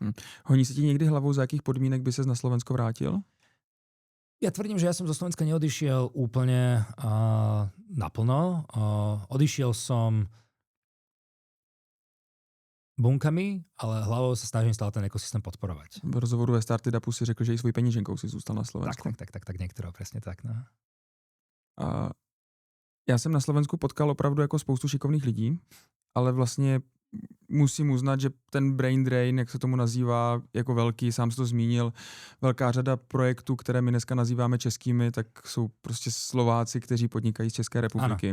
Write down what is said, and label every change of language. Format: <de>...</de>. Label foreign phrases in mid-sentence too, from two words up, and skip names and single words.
<cs>Honí se ti někdy hlavou, za jakých podmínek by ses na Slovensko vrátil?</cs> <sk>Ja tvrdím, že ja som zo Slovenska neodišiel úplne naplno. Odišiel som bunkami, ale hlavou sa snažím stále ten ekosystém podporovať.</sk> <cs>V rozhovoru ve Startupu si řekl, že i svojí peněženkou si zůstal na Slovensku.</cs> <sk>Tak některého, presne tak.</sk> <cs>No. A já jsem na Slovensku potkal opravdu jako spoustu šikovných lidí, ale vlastně musím uznat, že ten</cs> <en>brain drain,</en> <cs>jak se tomu nazývá, jako velký, sám jsi to zmínil, velká řada projektů, které my dneska nazýváme českými, tak jsou prostě Slováci, kteří podnikají z České republiky.</cs>